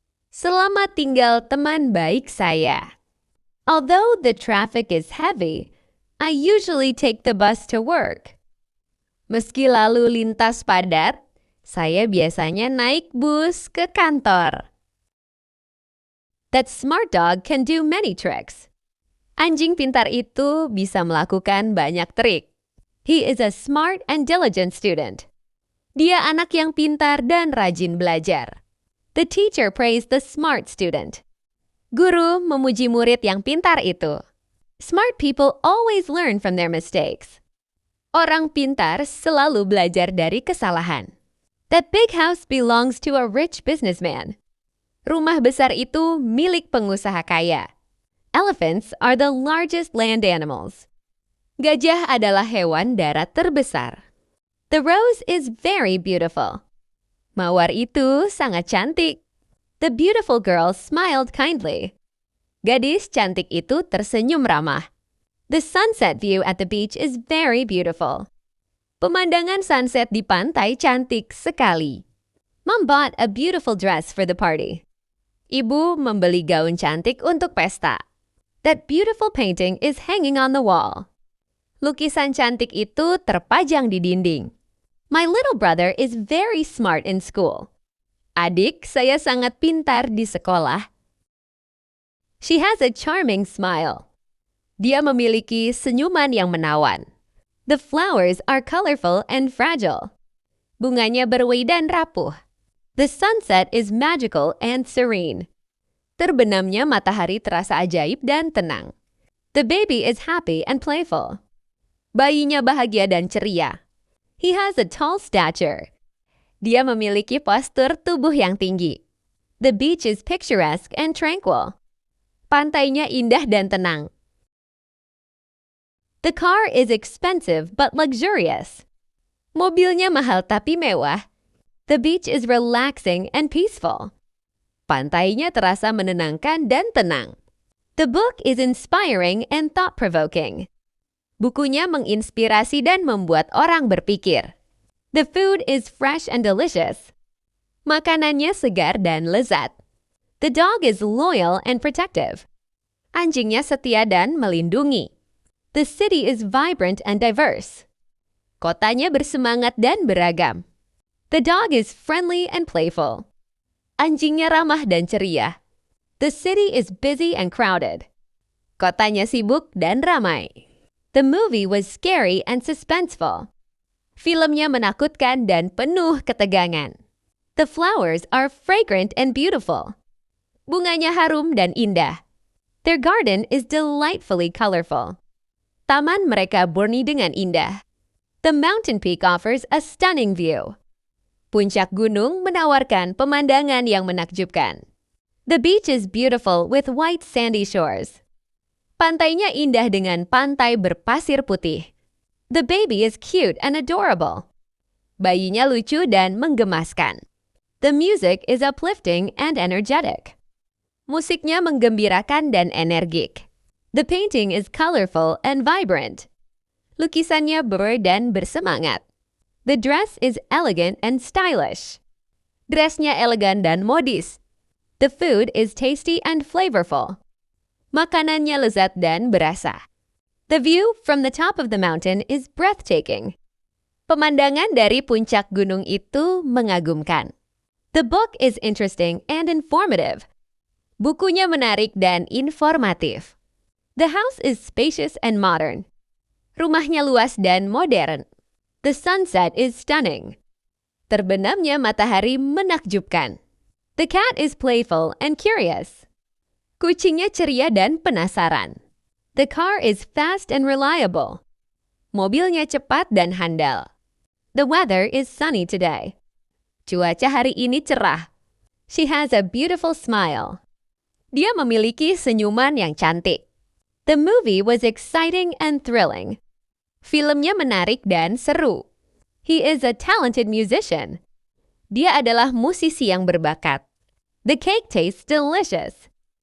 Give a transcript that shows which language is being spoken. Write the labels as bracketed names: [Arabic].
[Indonesian] Selamat tinggal teman baik saya. [English] Although the traffic is heavy, I usually take the bus to work. [Indonesian] Meski lalu lintas padat, saya biasanya naik bus ke kantor. [English] That smart dog can do many tricks. [Indonesian] Anjing pintar itu bisa melakukan banyak trik. [English] He is a smart and diligent student. [Indonesian] Dia anak yang pintar dan rajin belajar. [English] The teacher praised the smart student. [Indonesian] Guru memuji murid yang pintar itu. [English] Smart people always learn from their mistakes. [Indonesian] Orang pintar selalu belajar dari kesalahan. [English] That big house belongs to a rich businessman. [Indonesian] Rumah besar itu milik pengusaha kaya. [English] Elephants are the largest land animals. [Indonesian] Gajah adalah hewan darat terbesar. [English] The rose is very beautiful. [Indonesian] Mawar itu sangat cantik. [English] The beautiful girl smiled kindly. [Indonesian] Gadis cantik itu tersenyum ramah. [English] The sunset view at the beach is very beautiful. [Indonesian] Pemandangan sunset di pantai cantik sekali. [English] Mom bought a beautiful dress for the party. [Indonesian] Ibu membeli gaun cantik untuk pesta. [English] That beautiful painting is hanging on the wall. [Indonesian] Lukisan cantik itu terpajang di dinding. [English] My little brother is very smart in school. [Indonesian] Adik saya sangat pintar di sekolah. [English] She has a charming smile. [Indonesian] Dia memiliki senyuman yang menawan. [English] The flowers are colorful and fragile. [Indonesian] Bunganya berwarna dan rapuh. [English] The sunset is magical and serene. [Indonesian] Terbenamnya matahari terasa ajaib dan tenang. [English] The baby is happy and playful. [Indonesian] Bayinya bahagia dan ceria. [English] He has a tall stature. [Indonesian] Dia memiliki postur tubuh yang tinggi. [English] The beach is picturesque and tranquil. [Indonesian] Pantainya indah dan tenang. [English] The car is expensive but luxurious. [Indonesian] Mobilnya mahal tapi mewah. [English] The beach is relaxing and peaceful. [Indonesian] Pantainya terasa menenangkan dan tenang. [English] The book is inspiring and thought-provoking. [Indonesian] Bukunya menginspirasi dan membuat orang berpikir. [English] The food is fresh and delicious. [Indonesian] Makanannya segar dan lezat. [English] The dog is loyal and protective. [Indonesian] Anjingnya setia dan melindungi. [English] The city is vibrant and diverse. [Indonesian] Kotanya bersemangat dan beragam. [English] The dog is friendly and playful. [Indonesian] Anjingnya ramah dan ceria. [English] The city is busy and crowded. [Indonesian] Kotanya sibuk dan ramai. [English] The movie was scary and suspenseful. [Indonesian] Filmnya menakutkan dan penuh ketegangan. [English] The flowers are fragrant and beautiful. [Indonesian] Bunganya harum dan indah. [English] Their garden is delightfully colorful. [Indonesian] Taman mereka murni dengan indah. [English] The mountain peak offers a stunning view. [Indonesian] Puncak gunung menawarkan pemandangan yang menakjubkan. [English] The beach is beautiful with white sandy shores. [Indonesian] Pantainya indah dengan pantai berpasir putih. [English] The baby is cute and adorable. [Indonesian] Bayinya lucu dan menggemaskan. [English] The music is uplifting and energetic. [Indonesian] Musiknya menggembirakan dan energik. [English] The painting is colorful and vibrant. [Indonesian] Lukisannya ber dan bersemangat. [English] The dress is elegant and stylish. [Indonesian] Dressnya elegan dan modis. [English] The food is tasty and flavorful. [Indonesian] Makanannya lezat dan berasa. [English] The view from the top of the mountain is breathtaking. [Indonesian] Pemandangan dari puncak gunung itu mengagumkan. [English] The book is interesting and informative. [Indonesian] Bukunya menarik dan informatif. [English] The house is spacious and modern. [Indonesian] Rumahnya luas dan modern. [English] The sunset is stunning. [Indonesian] Terbenamnya matahari menakjubkan. [English] The cat is playful and curious. [Indonesian] Kucingnya ceria dan penasaran. [English] The car is fast and reliable. [Indonesian] Mobilnya cepat dan handal. [English] The weather is sunny today. [Indonesian] Cuaca hari ini cerah. [English] She has a beautiful smile. [Indonesian] Dia memiliki senyuman yang cantik. [English] The movie was exciting and thrilling. [Indonesian] Filmnya menarik dan seru. [English] He is a talented musician. [Indonesian] Dia adalah musisi yang berbakat. [English] The cake tastes delicious.